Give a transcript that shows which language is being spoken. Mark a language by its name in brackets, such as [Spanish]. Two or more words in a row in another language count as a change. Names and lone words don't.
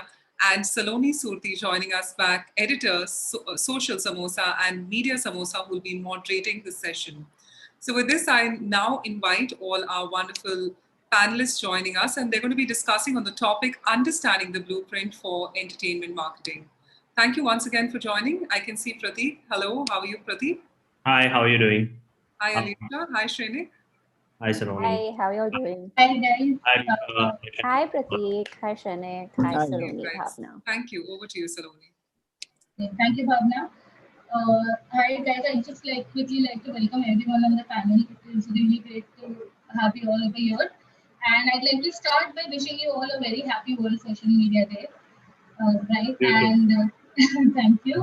[English] And Saloni Surti joining us back, Editor, Social Samosa and Media Samosa, who will be moderating this session. So with this, I now invite all our wonderful panelists joining us, and they're going to be discussing on the topic, Understanding the Blueprint for Entertainment Marketing. Thank you once again for joining. I can see Prateek. Hello, how are you, Prateek? Hi, how are you doing? Hi, Alicia. Hi, Shrenik. Hi, Saloni. Hi, how are you all doing? Hi, guys. Hi, Prateek. Hi, Shrenik. Hi, Saloni. Bhavna. Thank you. Over to you, Saloni. Thank you, Bhavna. Hi, guys. I'd just quickly like to welcome everyone on the panel. It is really great to have you all over here. And I'd like to start by wishing you all a very happy World Social Media Day. Right? And thank you.